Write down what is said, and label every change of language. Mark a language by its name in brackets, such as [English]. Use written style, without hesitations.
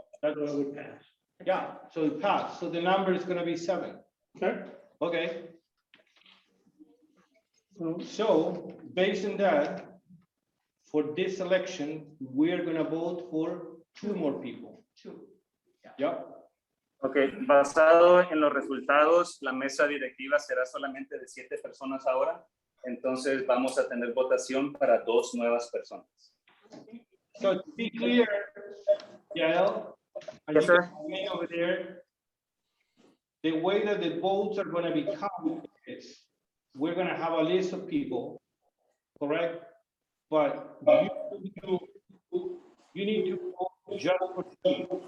[English] So it would pass. yeah, so it passed. So the number is gonna be 7. Okay, Okay, so so based on that, for this election, we're gonna vote for 2 more people. 2. Yeah, [Spanish] Ok, basado en los resultados, la mesa directiva será solamente de 7 personas ahora. Entonces vamos a tener votación para 2 nuevas personas. [English] so to be clear, Yael, and Yes, sir. can remain over there, the way that the votes are gonna be counted is, we're gonna have a list of people, correct? But you need to vote just for 3.